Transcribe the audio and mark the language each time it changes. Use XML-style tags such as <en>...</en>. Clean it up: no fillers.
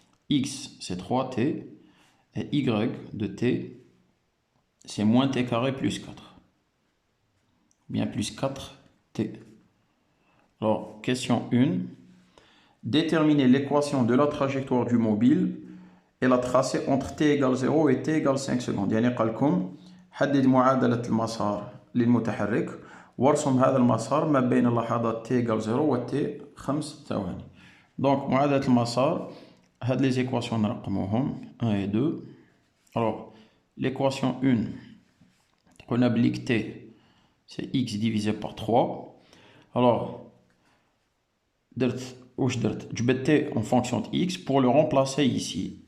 <fr>X c'est 3t et Y de t c'est moins t carré plus 4. Bien plus 4t. Alors, question 1. Déterminer l'équation de la trajectoire du mobile et la tracer entre t égale 0 et t égale 5 secondes.</fr> <ar>يعني قال لكم حدد معادلة المسار للمتحرك وارسم هذا المسار ما بين لحظات</ar> <fr>t égale 0</fr> <ar>و t 5 ثواني. Donc معادلة المسار هاد</ar> <fr>les équations</fr> <ar>نرقموهم</ar> <fr>1 et 2. Alors l'équation 1 on applique t c'est x divisé par 3. Alors je t en fonction de x pour le remplacer ici.</fr>